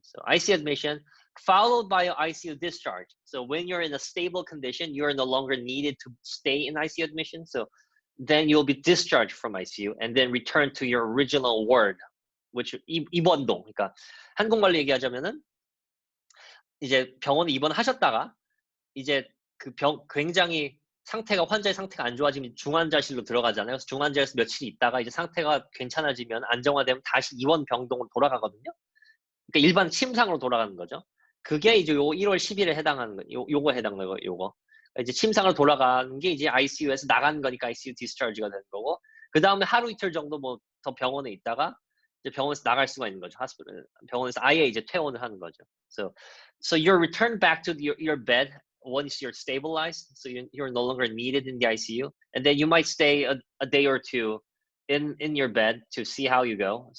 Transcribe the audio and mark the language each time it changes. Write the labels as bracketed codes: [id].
[en] So ICU admission followed by an ICU discharge. So when you're in a stable condition, you're no longer needed to stay in ICU admission. So then you'll be discharged from ICU and then return to your original ward, which [ko] 입원동. 그러니까 한국말로 얘기하자면은 이제 병원에 입원하셨다가 이제 굉장히 환자의 상태가 안 좋아지면 중환자실로 들어가잖아요. 그래서 중환자에서 며칠 있다가 이제 상태가 괜찮아지면 안정화되면 다시 입원 병동으로 돌아가거든요. 그러니까 일반 침상으로 돌아가는 거죠. 그게 이제 요 1월 10일에 해당하는 거, 요거에 해당하는 거, 요거. 이제 침상으로 돌아가는 게 이제 ICU에서 나가는 거니까 ICU 디스차지가 되는 거고, 그 다음에 하루 이틀 정도 뭐 더 병원에 있다가 이제 병원에서 나갈 수가 있는 거죠. 병원에서 아예 이제 퇴원을 하는 거죠. [en] So you're returned back to your bed once you're stabilized, so you're no longer needed in the ICU, and then you might stay a day or two in your bed to see how you go.